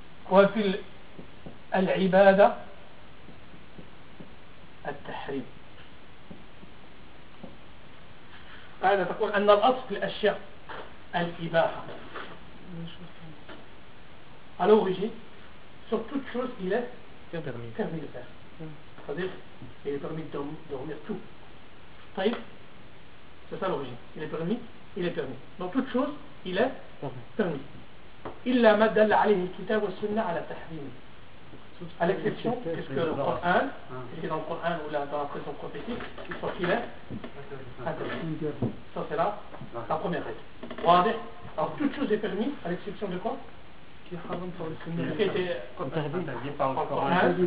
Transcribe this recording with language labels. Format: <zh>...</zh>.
<ar>وفي العبادة التحريم. قاعدة تقول أن الأصل في الأشياء الإباحة.</ar> <fr>À l'origine, sur toute chose, il est permis de faire. C'est-à-dire, il est permis de dormir tout. C'est ça l'origine. Il est permis. Dans toute chose, il est permis.</fr> <ar>إلا ما دل عليه الكتاب والسنة على التحريم.</ar> <fr>À l'exception, qu'est-ce que dans le Coran ou dans la tradition prophétique, sauf qu'il est interdit. Ça, c'est la première règle. Regardez. Alors, toute chose est permise, à l'exception de quoi ? Qui est haram par le Sunna. Qui était interdit</fr>